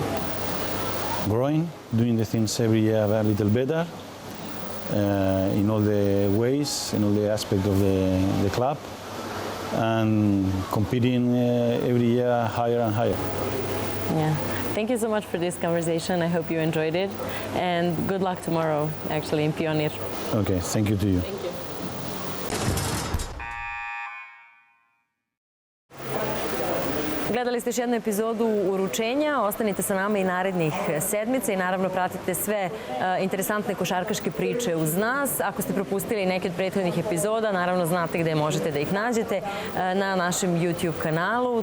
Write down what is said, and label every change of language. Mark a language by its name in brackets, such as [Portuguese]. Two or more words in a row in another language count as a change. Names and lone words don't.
[English] Growing, doing the things every year a little better, in all the ways, in all the aspects of the club, and competing every year higher and higher. Yeah. Thank you so much for this conversation. I hope you enjoyed it, and good luck tomorrow, actually, in Pionir. Okay, thank you to you. Thank you. [Serbian] Gledali ste još jednu epizodu Uručenja. Ostanite sa nama i narednih sedmica i naravno pratite sve interesantne košarkaške priče uz nas. Ako ste propustili neke od prethodnih epizoda, naravno znate gde možete da ih nađete na našem YouTube kanalu.